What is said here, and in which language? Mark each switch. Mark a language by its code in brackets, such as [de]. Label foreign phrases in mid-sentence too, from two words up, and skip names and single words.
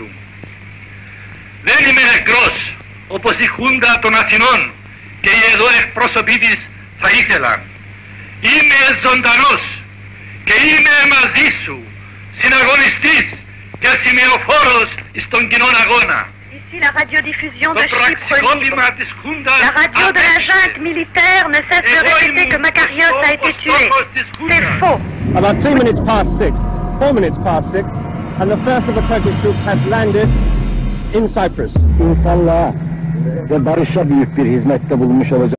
[el] Δεν είμαι νεκρός όπως η Χούντα των Αθηνών και οι εδώ εκπρόσωποι της θα ήθελαν. Είμαι ζωντανός και είμαι μαζί σου, συναγωνιστής και σημεοφόρος στον κοινόν αγώνα. [fr] Ici la radiodiffusion de Chypre libre. La radio de la junte militaire ne cesse de répéter que Makarios a été tué. C'est faux. [en] About 3 minutes past 6, 4 minutes past 6, and the first of the Turkish troops has landed in Cyprus. [tr] İnsanlığa ve barışa büyük bir hizmette bulunmuş olacak.